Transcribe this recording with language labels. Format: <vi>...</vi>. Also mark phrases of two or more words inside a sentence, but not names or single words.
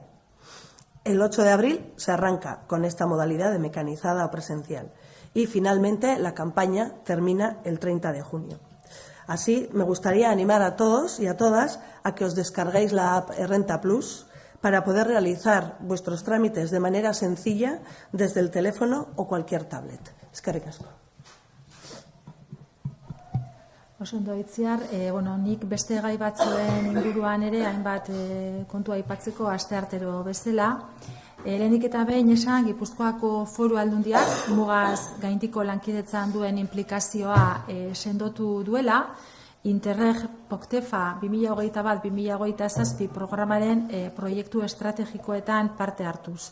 <es>El 8 de abril se arranca con esta modalidad de mecanizada o presencial y finalmente la campaña termina el 30 de junio. Así, me gustaría animar a todos y a todas a que os descarguéis la app Errenta Plus para poder realizar vuestros trámites de manera sencilla desde el teléfono o cualquier tablet.</es> <eu>Eskerrik asko. Oso ondo itziar, nik beste gai batzuen inguruan ere hainbat kontua aipatzeko asteartero bezala. Lehenik eta behin esan Gipuzkoako Foru Aldundiak mugaz gaindiko lankidetzan duen implikazioa sendotu duela, Interreg POCTEFA 2021-2027 programaren proiektu estrategikoetan parte hartuz.</eu>